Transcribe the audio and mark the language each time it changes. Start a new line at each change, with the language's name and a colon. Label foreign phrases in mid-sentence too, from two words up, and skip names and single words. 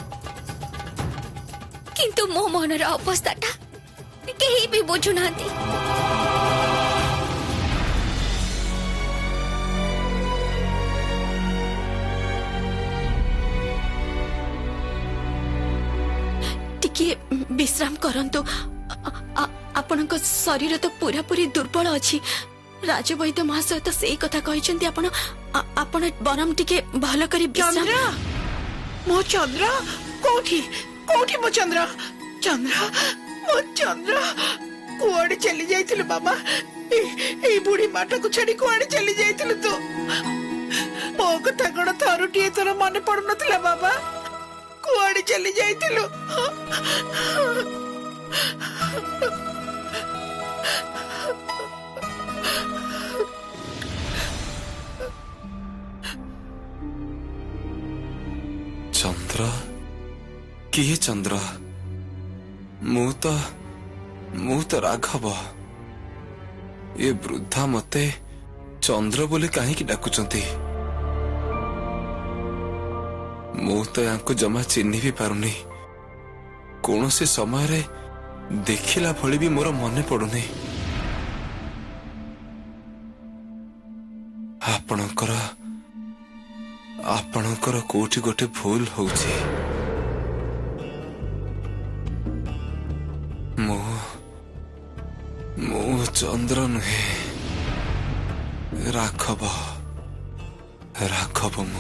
Odia: କିନ୍ତୁ ମୋ ମନର ଅବସ୍ଥାଟା କେହି ବି ବୁଝୁ ନାହାନ୍ତି। ଟିକେ ବିଶ୍ରାମ କରନ୍ତୁ। ଆପଣଙ୍କ ଶରୀର ତ ପୁରା ପୁରି ଦୁର୍ବଳ ଅଛି। ରାଜବୈଦ୍ୟ ମହାଶୟ ତ ସେଇ କଥା କହିଛନ୍ତି। ଆପଣ ବରଂ ଟିକେ ଭଲ କରି ବିଶ୍ରାମ। ଚନ୍ଦ୍ର ମୋ ଚନ୍ଦ୍ର କୋଠି ମୋ ଚନ୍ଦ୍ର କୁଆଡ଼େ ଚାଲି ଯାଇଥିଲୁ ବାବା। ଏ ବୁଢ଼ୀ ମାଟା କୁ ଛାଡ଼ି କୁଆଡ଼େ ଚାଲି ଯାଇଥିଲୁ ତ ମୋ କଥା କୋଉ ଥରୁଟିଏ ତୋର ମନ ପଡ଼ୁ ନଥିଲା ବାବା। କୁଆଡ଼େ ଚାଲି ଯାଇଥିଲୁ। ଚନ୍ଦ୍ର କିଏ ଚନ୍ଦ୍ର? ମୁଁ ତ ରାଘବ। ଏ ବୃଦ୍ଧା ମତେ ଚନ୍ଦ୍ର ବୋଲି କାହିଁ ଡାକୁଛନ୍ତି। ମୁଁ ତ ଏଙ୍କୁ ଜମା ଚିହ୍ନି ବି ପାରୁନି। କେଉଁ ସେ ସମୟ ରେ ଦେଖିଲା ଭଳି ବି ମୋର ମନେ ପଡ଼ୁନି। ଆପଣଙ୍କର କୋଉଠି ଗୋଟେ ଭୁଲ ହେଉଛି। ମୁଁ ଚନ୍ଦ୍ର ନୁହେଁ ରାଘବ ମୁଁ।